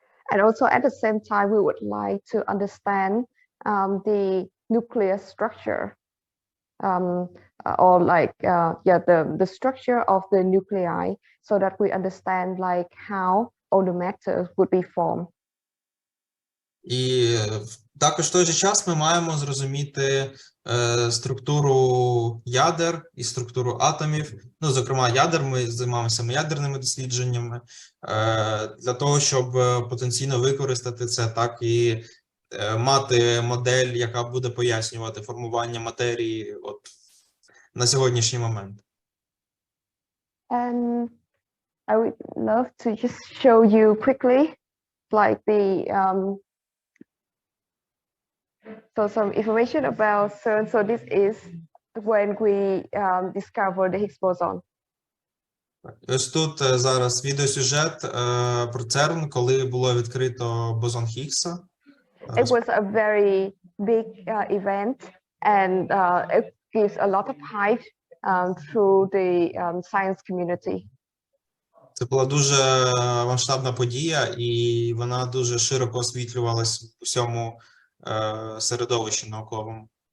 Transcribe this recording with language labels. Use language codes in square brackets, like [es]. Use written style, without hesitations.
[en] And also at the same time, we would like to understand the nuclear structure, or like the structure of the nuclei, so that we understand like how all the matter would be formed. [uk] І також в той же час ми маємо зрозуміти структуру ядер і структуру атомів. Ну, зокрема, ядер, ми займаємося ядерними дослідженнями для того, щоб потенційно використати це, так і мати модель, яка буде пояснювати формування матерії от на сьогоднішній момент. [en] And I would love to just show you quickly like some information about CERN. So this is when we discovered the Higgs boson. [uk] Ось тут зараз відеосюжет про CERN, коли було відкрито бозон Хіггса. [en] It was a very big event, and it gives a lot of hype through the science community. [uk] Це була дуже масштабна подія, і вона дуже широко освітлювалась у всьому середовищі науковому.